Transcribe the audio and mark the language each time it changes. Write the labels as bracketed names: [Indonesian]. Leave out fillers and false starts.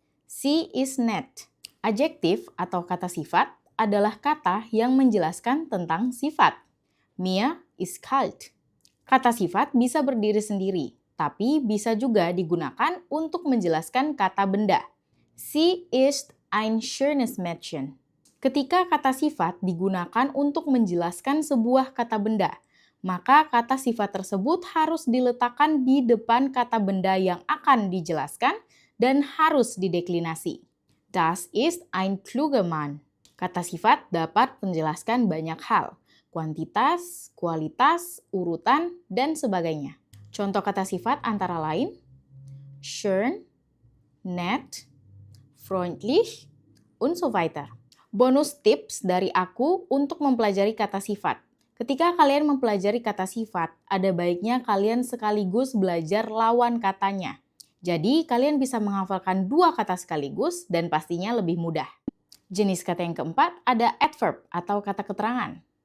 [English] She is nett. [Indonesian] Adjektif atau kata sifat adalah kata yang menjelaskan tentang sifat. [German] Mir ist kalt. [Indonesian] Kata sifat bisa berdiri sendiri, tapi bisa juga digunakan untuk menjelaskan kata benda. [German] Sie ist ein schönes Mädchen. [Indonesian] Ketika kata sifat digunakan untuk menjelaskan sebuah kata benda, maka kata sifat tersebut harus diletakkan di depan kata benda yang akan dijelaskan dan harus dideklinasi. [German] Das ist ein kluger Mann. [Indonesian] Kata sifat dapat menjelaskan banyak hal, kuantitas, kualitas, urutan, dan sebagainya. Contoh kata sifat antara lain, [German] schön, nett, freundlich, und so weiter. [Indonesian] Bonus tips dari aku untuk mempelajari kata sifat. Ketika kalian mempelajari kata sifat, ada baiknya kalian sekaligus belajar lawan katanya. Jadi, kalian bisa menghafalkan 2 kata sekaligus dan pastinya lebih mudah. Jenis kata yang keempat ada adverb atau kata keterangan.